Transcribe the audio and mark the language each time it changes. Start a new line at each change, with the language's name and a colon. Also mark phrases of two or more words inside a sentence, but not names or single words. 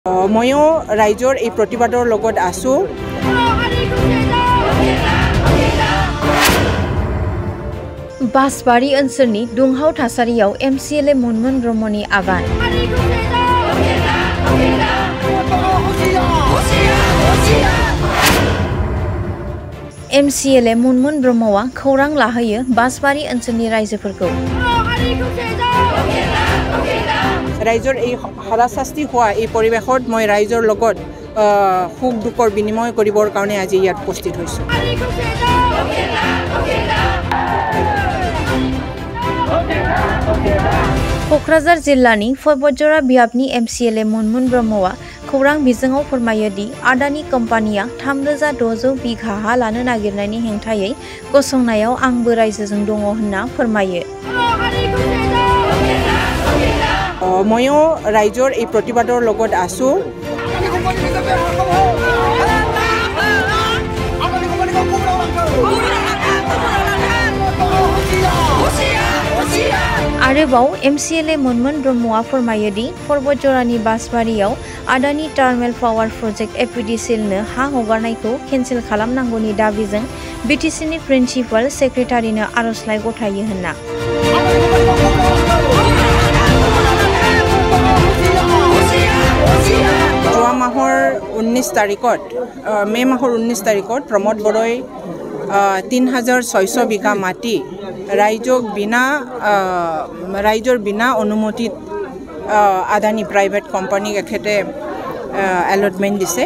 Assamese: ময়ো ৰাইজৰ এই প্ৰতিবাদৰ লগত আছো।
Bodo: बासबारि ओनसोलनि दुंहाव थासारियाव MCLA मुनमुन ब्रह्मनि आगान। MCLA मुनमुन ब्रह्मआ खौरां लाहोयो बासबारि ओनसोलनि रायजोफोरखौ।
Assamese: ৰাইজৰ এই হাৰাশাস্তি হোৱা এই পৰিৱেশত মই ৰাইজৰ লগত সুখ দুখৰ বিনিময় কৰিবৰ কাৰণে আজি ইয়াত উপস্থিত হৈছোঁ।
Bodo: क'क्राझार जिल्लानि फयबजरा बियाबनि MCLA मुनमुन ब्रह्मआ खौरां बिजोङाव फोरमायो दि आदानि कम्पानिया 3600 बिघा हा लानो नागिरनायनि हेंथायै गसंनायाव आंबो रायजोजों दङ होनना फोरमायो।
Assamese: ময়ো ৰাইজৰ এই প্ৰতিবাদৰ লগত আছো।
Bodo: आरोबाव MCLA मुनमुन ब्रह्मआ फोरमायो दि फरबजरानि बासबारियाव आदानि टार्मेल पावार प्रजेक्ट APDCL नो हा हगारनायखौ केन्सेल खालामनांगौनि दाबिजों BTCनि प्रिन्सिपाल सेक्रेटारिनो आर'जलाइ गथायो होनना।
Assamese: যোৱা মাহৰ 19 তাৰিখত মে' মাহৰ 19 তাৰিখত প্ৰমোদ বড়োই 3600 বিঘা মাটি ৰাইজৰ বিনা অনুমতিত আদানী প্ৰাইভেট কোম্পানীক এখেতে এলটমেণ্ট দিছে।